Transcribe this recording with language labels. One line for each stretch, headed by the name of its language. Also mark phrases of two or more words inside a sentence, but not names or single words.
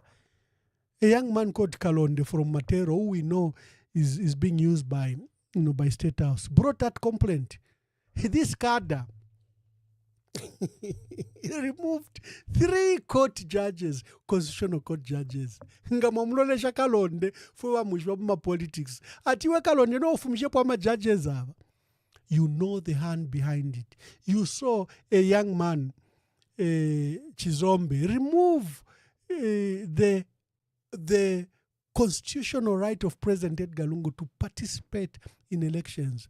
English: A young man called Kalonde from Matero, who we know is being used by State House, brought that complaint. This cadre, he removed 3 court judges, constitutional court judges.
Bemba: Ngamamulolesha Kalonde for wa politics. Atiwe Kalonde no ufumishe kwa judges ava.
English: You know the hand behind it. You saw a young man, Chizombe, remove the constitutional right of President Edgar Lungu to participate in elections.